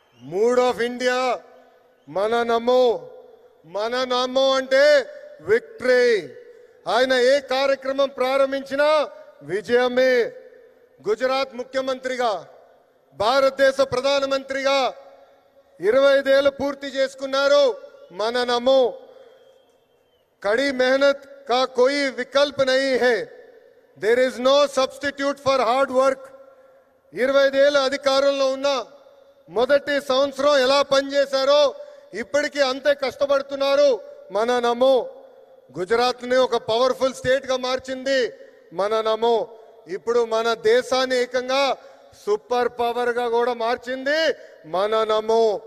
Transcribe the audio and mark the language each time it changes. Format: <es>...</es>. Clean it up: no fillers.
<te>Mood of India మన నమో అంటే victory. ఆయన ఏ కార్యక్రమం ప్రారంభించినా విజయమే. గుజరాత్ ముఖ్యమంత్రిగా, భారతదేశ ప్రధానమంత్రిగా 25 ఏళ్ళు పూర్తి చేసుకున్నారు. మన నమో.</te> <hi>కड़ी मेहनत का कोई विकल्प नहीं है.</hi> <en>There is no substitute for hard work.</en> <te>25 ఏళ్ళు అధికారంలో ఉన్న మొదటి సంవత్సరం ఎలా పనిచేశారో ఇప్పటికీ అంతే కష్టపడుతున్నారు. మన నమో. గుజరాత్ ని ఒక పవర్ఫుల్ స్టేట్ గా మార్చింది మన నమో. ఇప్పుడు మన దేశాన్ని ఏకంగా సూపర్ పవర్ గా కూడా మార్చింది మన నమో.</te>